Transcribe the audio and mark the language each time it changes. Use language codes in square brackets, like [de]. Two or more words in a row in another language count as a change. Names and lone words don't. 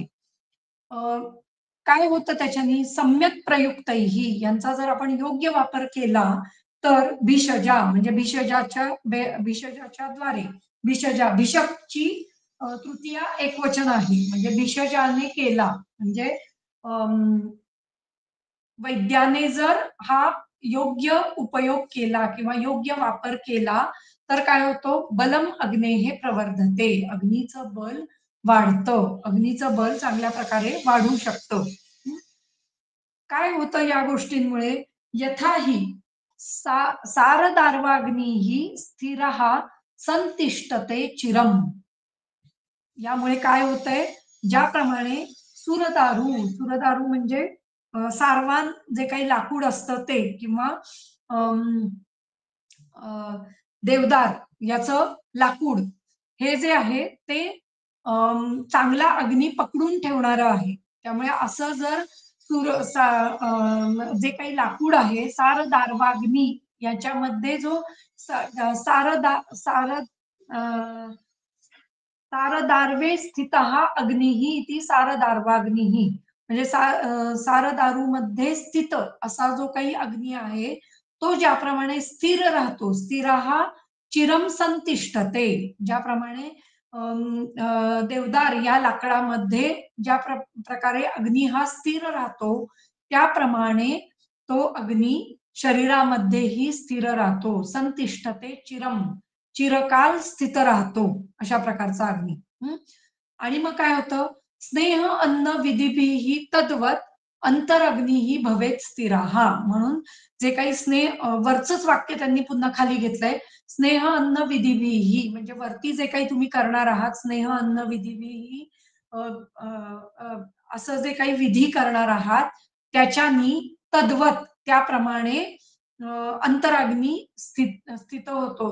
[mr] अ, काय होतं त्याच्यानी [sa] सम्यक प्रयुक्तैही [mr] यांचा जर आपण योग्य वापर केला तर भिषजा म्हणजे भिषजाच्या द्वारे भिषकची तृतीया एकवचन आहे, म्हणजे भिषजाने केला म्हणजे वैद्याने जर हा योग्य उपयोग केला किंवा योग्य वापर केला तर काय होतो, [sa] बलम अग्नेः प्रवर्धते, [mr] अग्नीचं बल वाढतं, अग्नीचं बल चांगल्या प्रकारे वाढू शकतं. काय होतं या गोष्टींमुळे, [sa] यथाही सारदार्वाग्नीही स्थिरः संतिष्ठते चिरम. [mr] यामुळे काय होतंय, ज्याप्रमाणे सुरदारू म्हणजे सारवान जे काही लाकूड असतं ते किंवा अम, अ, देवदार याचं लाकूड हे जे आहे ते चांगला अग्नी पकडून ठेवणारं आहे. त्यामुळे असं जर जे काही लाकूड आहे [sa] सार दार्वाग्नी [mr] याच्यामध्ये जो सारदा सार सारदार्वे [sa] स्थितः अग्निः इति सारदार्वाग्निः [mr] म्हणजे सारदारूमध्ये स्थित असा जो काही अग्नी आहे तो ज्याप्रमाणे स्थिर राहतो, स्थिर हा [sa] चिरम संतिष्ठते, [mr] ज्याप्रमाणे देवदार या लाकडामध्ये ज्या प्रकारे अग्नी हा स्थिर राहतो त्याप्रमाणे तो अग्नी शरीरामध्येही स्थिर राहतो, [sa] संतिष्ठते चिरम, [mr] चिरकाल स्थित राहतो अशा प्रकारचा अग्नी. आणि मग काय होतं, [sa] स्नेह अन्न विधिभिही तद्वत अंतरग्नीही भवेत स्थिरा. [mr] हा म्हणून जे काही वरचंच वाक्य त्यांनी पुन्हा खाली घेतलंय, [sa] स्नेह अन्न विधिभिही [mr] म्हणजे वरती जे काही तुम्ही करणार आहात [sa] स्नेह अन्न विधिभिही [mr] असं जे काही विधी करणार आहात त्याच्यानी तद्वत त्याप्रमाणे अंतराग्नी स्थित होतो.